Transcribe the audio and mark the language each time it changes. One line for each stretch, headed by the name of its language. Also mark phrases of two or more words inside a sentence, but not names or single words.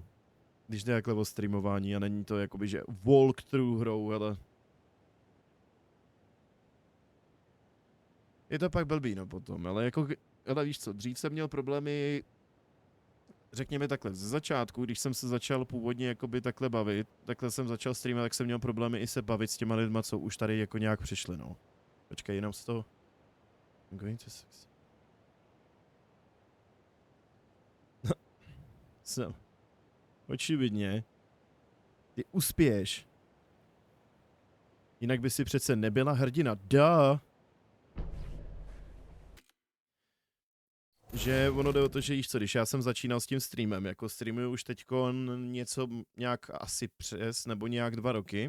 Czech: Když jde takhle o streamování a není to jakoby, že walkthrough hrou, ale je to pak blbý, no potom, ale jako, ale víš co, dřív jsem měl problémy, řekněme takhle, ze začátku, když jsem se začal původně jakoby takhle bavit, takhle jsem začal streamovat, tak jsem měl problémy i se bavit s těma lidma, co už tady jako nějak přišli, no. Počkej, jenom z toho.
English: I'm going to sex. So.
Czech: Očividně. Ty uspěješ. Jinak by si přece nebyla hrdina. Duh. Že ono jde o to, že víš co, když já jsem začínal s tím streamem, jako streamuju už teďko něco nějak asi přes, nebo nějak 2 roky.